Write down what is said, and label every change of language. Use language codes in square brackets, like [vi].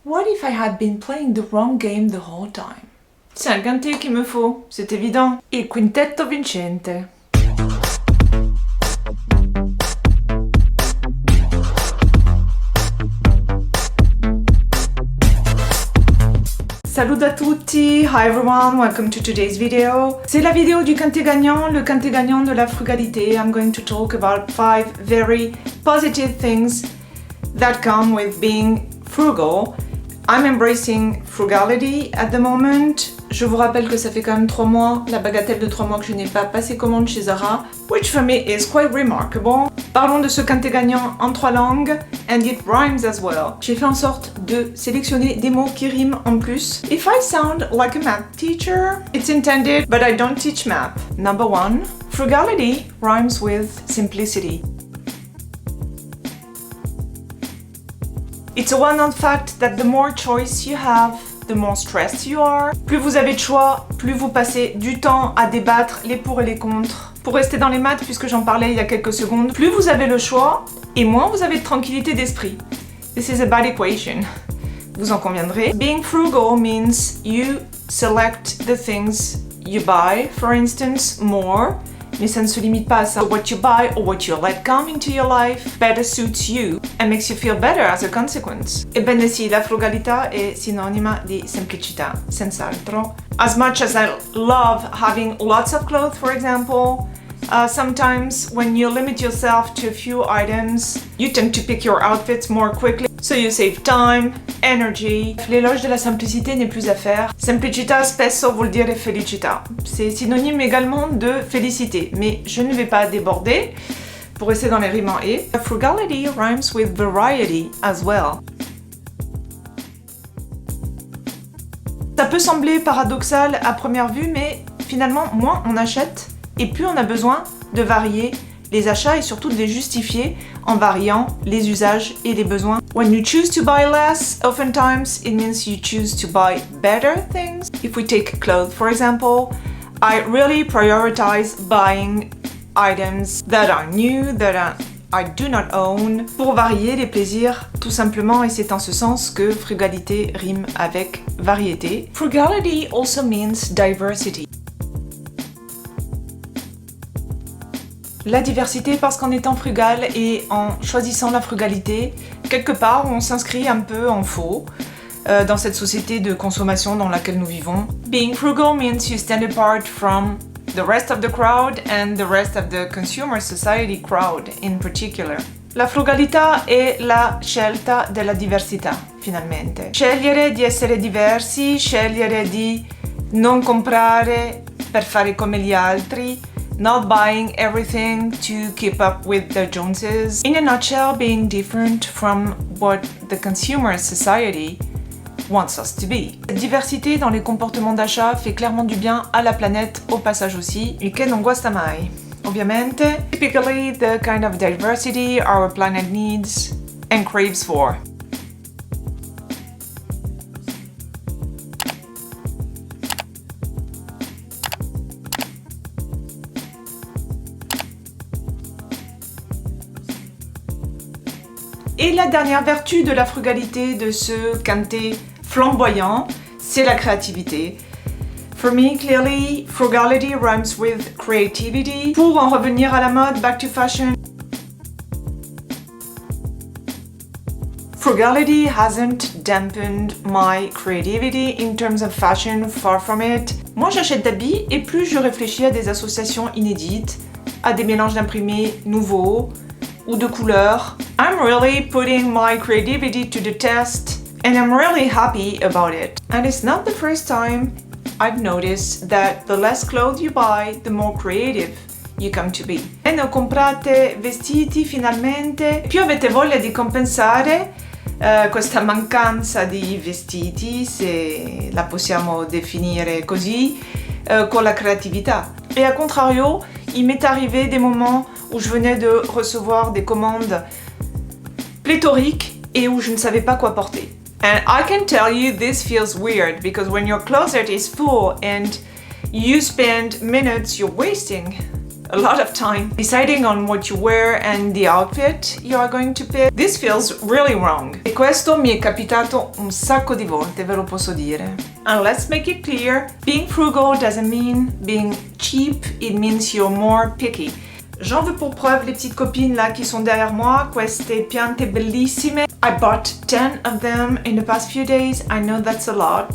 [en] What if I had been playing the wrong game the whole time? [fr] C'est un quintet qu'il me faut, c'est évident. [it] Il quintetto vincente. [fr] Salut à tutti, [en] hi everyone, welcome to today's video. [fr] C'est la vidéo du quintet gagnant, le quintet gagnant de la frugalité. [en] I'm going to talk about 5 very positive things that come with being frugal. I'm embracing frugality at the moment. [fr] Je vous rappelle que ça fait quand même 3 mois, la bagatelle de 3 mois que je n'ai pas passé commande chez Zara, [en] which for me is quite remarkable. [fr] Parlons de ce quintet gagnant en 3 langues, [en] and it rhymes as well. [fr] J'ai fait en sorte de sélectionner des mots qui riment en plus. [en] If I sound like a math teacher, it's intended, but I don't teach math. Number 1, frugality rhymes with simplicity. It's a well-known fact that the more choice you have, the more stressed you are. [fr] Plus vous avez de choix, plus vous passez du temps à débattre les pour et les contre. Pour rester dans les maths, puisque j'en parlais il y a quelques secondes, plus vous avez le choix, et moins vous avez de tranquillité d'esprit. [en] This is a bad equation. [fr] Vous en conviendrez. [en] Being frugal means you select the things you buy, for instance, more. [fr] Mais ça ne se limite pas à ça. [en] What you buy or what you let come into your life better suits you and makes you feel better as a consequence. [it] Ebbene sì, la frugalità è sinonima di semplicità, senz'altro. [en] As much as I love having lots of clothes, for example, sometimes when you limit yourself to a few items, you tend to pick your outfits more quickly, so you save time, energy. [fr] L'éloge de la simplicité n'est plus à faire. [it] Semplicità spesso vuol dire felicità. [fr] C'est synonyme également de félicité, mais je ne vais pas déborder pour rester dans les rimes en et. [en] Frugality rhymes with variety as well. [fr] Ça peut sembler paradoxal à première vue, mais finalement, moins on achète et plus on a besoin de varier les achats et surtout de les justifier en variant les usages et les besoins. [en] When you choose to buy less, oftentimes it means you choose to buy better things. If we take clothes, for example, I really prioritize buying items that are new, I do not own, [fr] pour varier les plaisirs tout simplement, et c'est en ce sens que frugalité rime avec variété. [en] Frugality also means diversity. [fr] La diversité parce qu'en étant frugal et en choisissant la frugalité, quelque part on s'inscrit un peu en faux dans cette société de consommation dans laquelle nous vivons. [en] Being frugal means you stand apart from the rest of the crowd and the rest of the consumer society crowd in particular. [it] La frugalità è la scelta della diversità, finalmente. Scegliere di essere diversi, scegliere di non comprare per fare come gli altri, [en] not buying everything to keep up with the Joneses. In a nutshell, being different from what the consumer society wants us to be. [fr] Cette diversité dans les comportements d'achat fait clairement du bien à la planète au passage aussi, et [it] che non guasta mai. [en] Ovviamente, typically the kind of diversity our planet needs and craves for. [fr] Et la dernière vertu de la frugalité, de ce quintet flamboyant, c'est la créativité. [en] For me, clearly, frugality rhymes with creativity. [fr] Pour en revenir à la mode, [en] back to fashion, frugality hasn't dampened my creativity in terms of fashion, far from it. [fr] Moins j'achète d'habits et plus je réfléchis à des associations inédites, à des mélanges d'imprimés nouveaux ou de couleurs. [en] I'm really putting my creativity to the test and I'm really happy about it. And it's not the first time I've noticed that the less clothes you buy, the more creative you come to be. [it] Meno comprate vestiti finalmente, più avete voglia di compensare questa mancanza di vestiti, se la possiamo definire così, con la creatività. [fr] Et à contrario, il m'est arrivé des moments où je venais de recevoir des commandes pléthoriques et où je ne savais pas quoi porter. [en] And I can tell you this feels weird because when your closet is full and you spend minutes, you're wasting a lot of time deciding on what you wear and the outfit you are going to pick. This feels really wrong. Et [it] questo mi è capitato un sacco di volte, ve lo posso dire. [en] And let's make it clear, being frugal doesn't mean being cheap, it means you're more picky. [fr] J'en veux pour preuve les petites copines là qui sont derrière moi, [it] queste piante bellissime. [en] I bought 10 of them in the past few days, I know that's a lot.